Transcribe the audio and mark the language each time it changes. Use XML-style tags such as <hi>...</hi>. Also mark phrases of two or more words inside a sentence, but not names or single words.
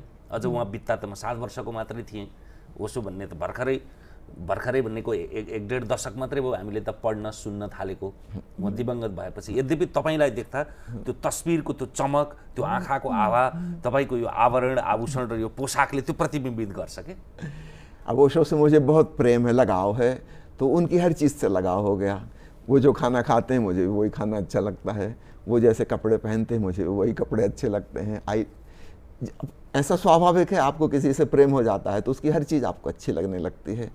<ne>अझ उहाँ बित्ता त म 7 वर्षको मात्रै थिएँ। ओशो भन्ने त भर्खरै भन्नेको 1-1.5 दशक मात्रै भयो हामीले त पढ्न सुन्न थालेको, म दिवंगत भएपछि। यद्यपि तपाईँलाई देख्दा त्यो तस्बिरको त्यो चमक, त्यो आँखाको आभा, तपाईँको यो आवरण, आभूषण र यो पोसाकले त्यो प्रतिबिम्बित गर्छ के।</ne> <hi>अब ओशो से मुझे बहुत प्रेम है, लगाव है, तो उनकी हर चीज़ से लगाव हो गया। वो जो खाना खाते हैं मुझे वही खाना अच्छा लगता है, वो जैसे कपड़े पहनते हैं मुझे वही कपड़े अच्छे लगते हैं। ऐसा स्वाभाविक है, आपको किसी से प्रेम हो जाता है तो उसकी हर चीज़ आपको अच्छी लगने लगती है।</hi>